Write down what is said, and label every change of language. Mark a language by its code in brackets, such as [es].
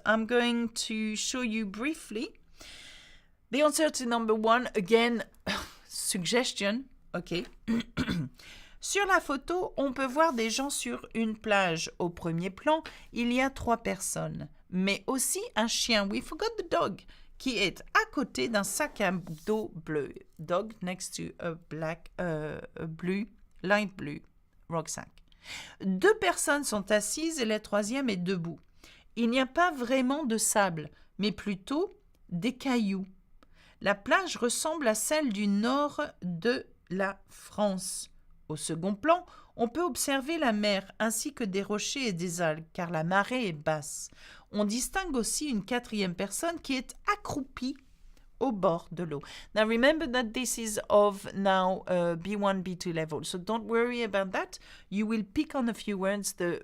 [en] I'm going to show you briefly the answer to number 1, again, suggestion, ok. [fr] Sur la photo, on peut voir des gens sur une plage. Au premier plan, il y a 3 personnes, mais aussi un chien, [en] we forgot the dog, [fr] qui est à côté d'un sac à dos bleu. [en] Dog next to a black, blue, light blue rucksack. [fr] 2 personnes sont assises et la 3e est debout. Il n'y a pas vraiment de sable, mais plutôt des cailloux. La plage ressemble à celle du nord de la France. Au second plan, on peut observer la mer ainsi que des rochers et des algues, car la marée est basse. On distingue aussi une 4e personne qui est accroupie au bord de l'eau. [en] Now remember that this is of now B1, B2 level. So don't worry about that. You will pick on a few words.